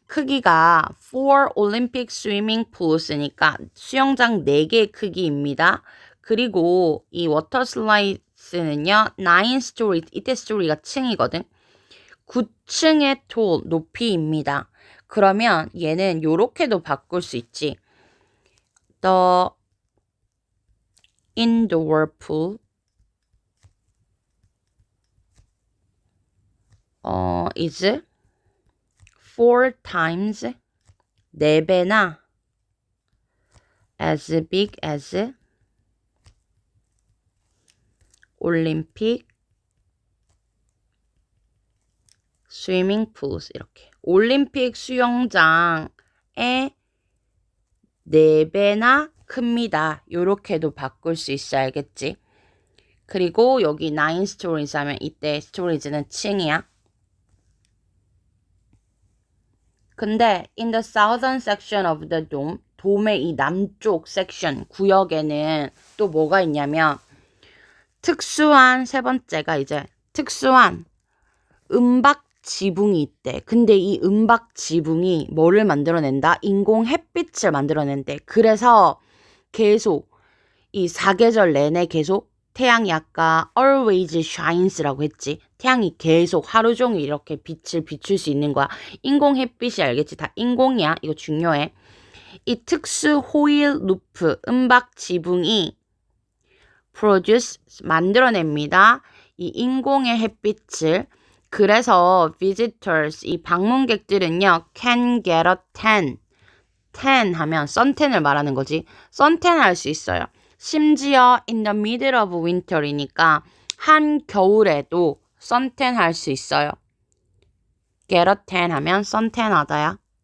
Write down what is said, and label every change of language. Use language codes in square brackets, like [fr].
[ko] 크기가 [en] 4 Olympic Swimming Pools [ko] 니까 수영장 4개의 크기입니다. 그리고 이 워터 슬라이드는요. 9 story, 이때 스토리가 층이거든. 9층의 tall, 높이입니다. 그러면 얘는 요렇게도 바꿀 수 있지. [en] The indoor pool is 4 times [ko] 4배나 [en] as big as Olympic swimming pools. [ko] 이렇게 올림픽 수영장의 4배나 큽니다. 요렇게도 바꿀 수 있어. 알겠지? 그리고 여기 9 stories 하면 이때 stories는 층이야. 근데 [en] in the southern section of the dome, [ko] 돔의 이 남쪽 섹션, 구역에는 또 뭐가 있냐면 특수한 세 번째가 이제 특수한 은박 지붕이 있대. 근데 이 은박 지붕이 뭐를 만들어낸다? 인공 햇빛을 만들어낸대. 그래서 계속 이 사계절 내내 계속 태양이 아까 [en] always shines [ko] 라고 했지. 태양이 계속 하루 종일 이렇게 빛을 비출 수 있는 거야. 인공 햇빛이 알겠지? 다 인공이야. 이거 중요해. 이 특수 호일 루프, 은박 지붕이 produce, 만들어냅니다. 이 인공의 햇빛을. 그래서 [en] visitors, [ko] 이 방문객들은요, [en] can get a tan. [ko] tan 하면 선탠을 말하는 거지. 선탠 할 수 있어요. 심지어 [en] in the middle of winter [ko] 이니까 한겨울에도 선탠 할 수 있어요. [en] get a tan [ko] 하면 선탠 하다야.